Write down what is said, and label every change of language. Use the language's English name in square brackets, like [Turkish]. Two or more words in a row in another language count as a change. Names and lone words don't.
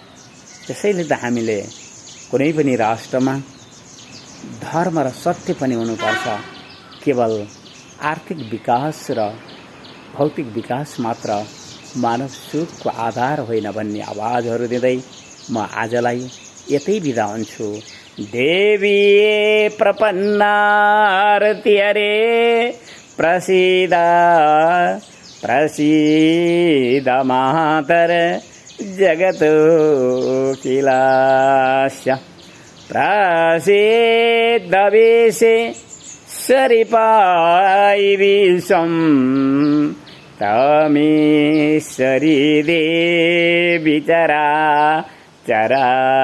[Nepali] त्यसैले त हामीले कुनै पनि राष्ट्रमा धर्म र सत्य पनि हुनुपर्छ। केवल आर्थिक विकास र भौतिक विकास मात्र मानव सुखको आधार होइन भन्ने आवाजहरू दिँदै म आजलाई यतै बिदा हुन्छु। [Sanskrit] देवी प्रपन्नारति हरे प्रसीद प्रसीद मातर जगतो किलास्य प्रसीद विशे सरिपाई विश्वं तमीश्वरी देवी चरा चरास्य।